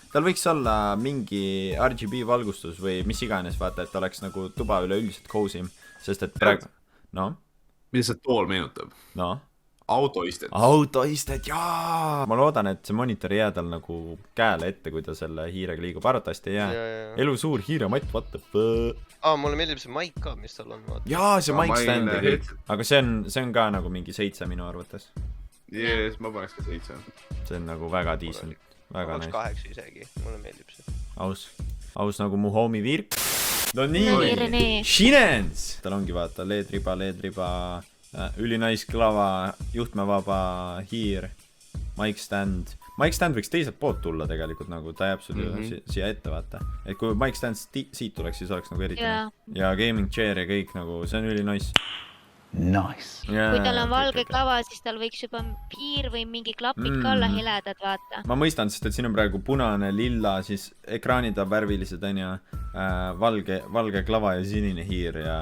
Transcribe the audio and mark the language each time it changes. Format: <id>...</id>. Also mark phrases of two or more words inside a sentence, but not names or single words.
<et>Tal võiks olla mingi RGB valgustus või mis iganes, vaata, et oleks nagu tuba üleüldiselt cozy, sest et praegu... No? mida see tool meenutab ? No? Autoistet . Autoistet, jaa! Ma loodan, et see monitor ei jää tal nagu käele ette, kui ta selle hiirega liigub. Arvatavasti ei jää. Jaa. Elu suur hiirematt,</et> <en>what the fuck?</en> <et>Mulle meeldib see mic ka, mis tal on, vaata. Jaa, see</et> <en>mic stand</en> <et>ja kõik. headset. Aga see on ka nagu mingi 7 minu arvates. Jees, ma paneks ka 7 . See on nagu väga decent. Väga Oleks nice. 8 isegi, mulle meeldib see. Aus nagu mu homie Virk. No No nii, Rene. Shinens! Tal ongi vaata leedriba, ülinais klava, juhtmevaba hiir,</et> <en>mic stand. Mic stand</en> <et>võiks teiselt poolt tulla tegelikult nagu, ta jääb sul siia ette vaata. Et kui</et> <en>mic stand</en> <et>siit tuleks, siis oleks nagu eriti Jaa. nice. Ja</et> <en>gaming chair</en> <et>ja kõik nagu, see on ülinais. Nice. Kui tal on valge klava, siis tal võiks juba hiir või mingi klapid ka olla heledad, vaata. Ma mõistan, sest et siin on praegu punane, lilla, siis ekraanid on värvilised, on ju, valge klava ja sinine hiir ja...</et>